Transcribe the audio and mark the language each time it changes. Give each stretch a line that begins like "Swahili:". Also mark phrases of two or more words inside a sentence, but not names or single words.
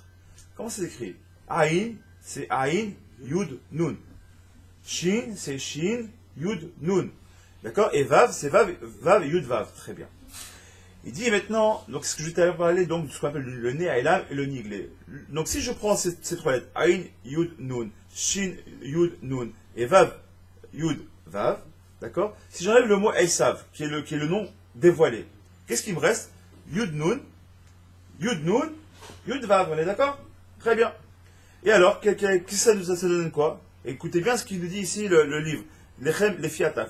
French: Comment c'est écrit? Aïn, c'est Aïn, Yud, Nun. Shin, c'est Shin, Yud, Nun. D'accord? Et Vav, c'est Vav, Yud, Vav. Très bien. Il dit maintenant, donc ce que je t'avais parlé, donc de ce qu'on appelle le Ne'elam et le Niglé. Donc si je prends ces trois lettres, Aïn, Yud, Nun, Shin, Yud, Nun, et Vav, Yud, Vav, d'accord? Si j'enlève le mot Esav, qui est le nom dévoilé, qu'est-ce qui me reste? Yud, Nun, Yud, Vav, on est d'accord? Très bien. Et alors, qu'est-ce que ça nous donne quoi? Écoutez bien ce qu'il nous dit ici, le livre, Lechem, les Fiataf.